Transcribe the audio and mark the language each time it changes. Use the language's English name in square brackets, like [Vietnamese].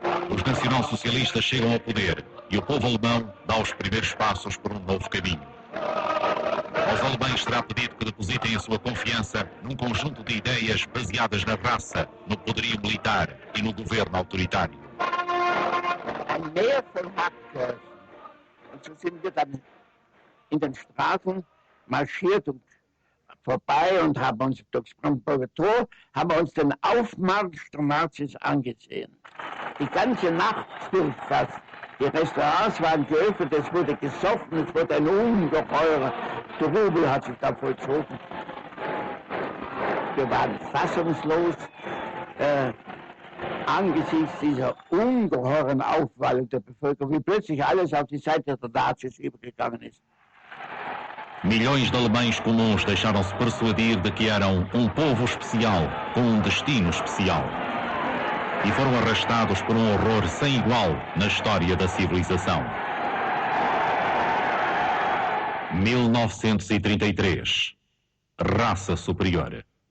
[Portuguese] Os nacionalsocialistas chegam ao poder e o povo alemão dá os primeiros passos por um novo caminho. Aos alemães será pedido que depositem a sua confiança num conjunto de ideias baseadas na raça, no poderio militar e no governo autoritário. [German] Ein Meer von Hackers. Und so sind wir dann in den Straßen marschiert und vorbei und haben uns durchs Brandenburger Tor, haben uns den Aufmarsch der Nazis angesehen. Die ganze Nacht durch fast. Die Restaurants waren geöffnet, es wurde gesoffen, es wurde ein ungeheurer Trubel hat sich da vollzogen. Wir waren fassungslos angesichts dieser ungeheuren Aufwallung der Bevölkerung, wie plötzlich alles auf die Seite der Nazis übergegangen ist. [Portuguese] Milhões de alemães comuns deixaram-se persuadir de que eram um povo especial, com um destino especial. E foram arrastados por um horror sem igual na história da civilização. 1933. Raça superior.